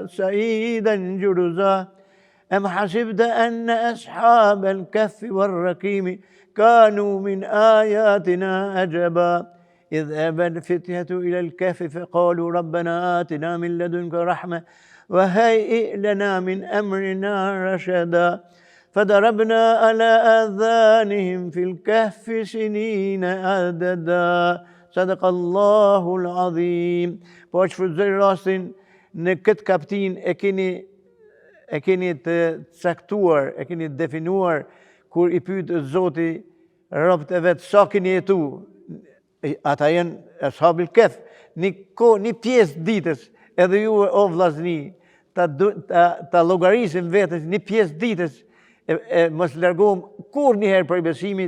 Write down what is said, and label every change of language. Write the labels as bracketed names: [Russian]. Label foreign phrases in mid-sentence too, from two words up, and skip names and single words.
[Arabic] سعيدا جرزا أم حسبت أن أصحاب الكهف والرقيم كانوا من آياتنا عجبا إذ أبى الفتية إلى الكهف فقالوا ربنا آتنا من لدنك رحمة وهيئ لنا من أمرنا رشدا فضربنا على آذانهم في الكهف سنين عددا صدق الله العظيم. [Albanian] Po që shfrytëzoj rastin në këtë kaptin e keni të caktuar, e keni definuar kur i pyet Zoti robët e vet sa keni jetu. Ata janë [Arabic] أصحاب الكهف, [Albanian] një pjesë ditës, edhe ju o vllazni, ta llogarisim vetes një pjesë ditës e mos largohem kurrëherë prej besimit.